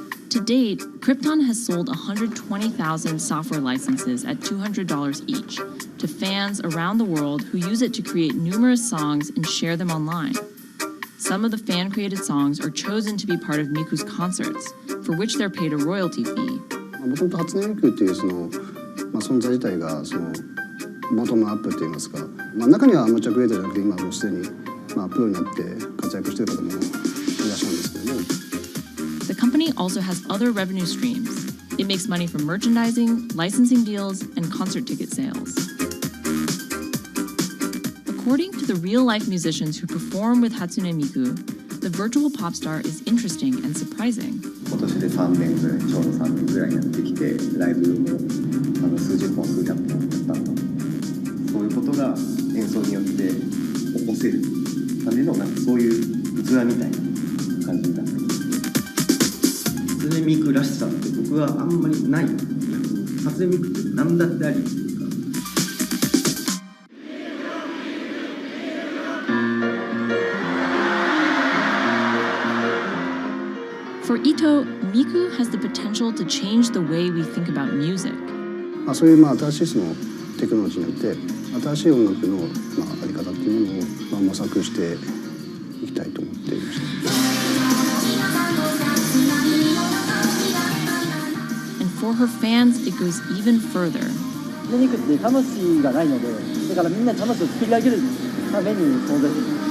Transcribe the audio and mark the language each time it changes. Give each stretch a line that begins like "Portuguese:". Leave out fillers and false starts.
English: To date, Krypton has sold 120,000 software licenses at $200 each to fans around the world who use it to create numerous songs and share them online. Some of the fan-created songs are chosen to be part of Miku's concerts, for which they're paid a royalty fee.
Japanese: もともと初音ミクっていうその、存在自体がそのボトムアップって言いますか、中にはアマチュアクリエイターじゃなくて今もうすでに、プロになって活躍している方もいらっしゃるんですけども。
English: The company also has other revenue streams. It makes money from merchandising, licensing deals, and concert ticket sales. According to the real-life musicians who perform with Hatsune Miku, the virtual pop star is interesting and surprising.
Japanese: 今年で3年ぐらい、ちょうど3年ぐらいやってきて、ライブも数十本、数百本やったの。そういうことが演奏によって起こせるためのそういう器みたいな感じになってます。初音ミクらしさって僕はあんまりない。初音ミクって何だってあり。
English: For Ito, Miku has the potential to change the way we think about music.
Japanese: そういう新しいそのテクノロジーによって新しい音楽のあり方っていうものを模索していきたいと思っていました。
English: And for her fans, it goes even further.
Japanese: ミクって魂がないので、だからみんな魂を作り上げるために存在する。